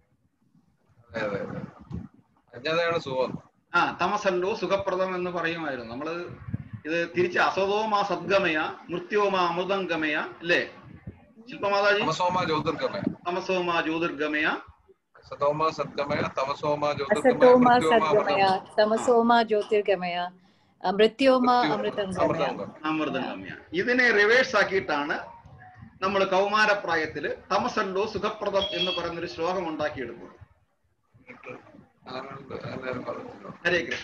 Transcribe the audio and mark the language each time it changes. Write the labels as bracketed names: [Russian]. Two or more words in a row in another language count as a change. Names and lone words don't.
[Malayalam] അജ്ഞതയാണ് സുഖം. തമസല്ലോ സുഖപ്രദം എന്ന് പറയുമായിരുന്നു. നമ്മള് ഇത് തിരിച്ച് [Sanskrit] അസതോമാ സദ്ഗമയ മൃത്യോമാ അമൃതംഗമയ [Malayalam] അല്ലേ ശില്പമാതാജി? [Sanskrit] തമസോമാ ജ്യോതിർഗമയ, തമസോമാ ജ്യോതിർഗമയ, സതോമാ സദ്ഗമയ, തമസോമാ അസതോമാ ജ്യോതിർഗമയ, സദ്ഗമയ, തമസോമാ ജ്യോതിർഗമയ, മൃത്യോമാ അമൃതംഗമയ. [Malayalam] ഇതിനെ റിവേഴ്സ് ആക്കിയിട്ടാണ് നമ്മൾ കൗമാരപ്രായത്തില് തമസല്ലോ സുഖപ്രദം എന്ന് പറയുന്നൊരു ശ്ലോകം ഉണ്ടാക്കിയെടുക്കുന്നത്. [Sanskrit] ഹരേ കൃഷ്ണ.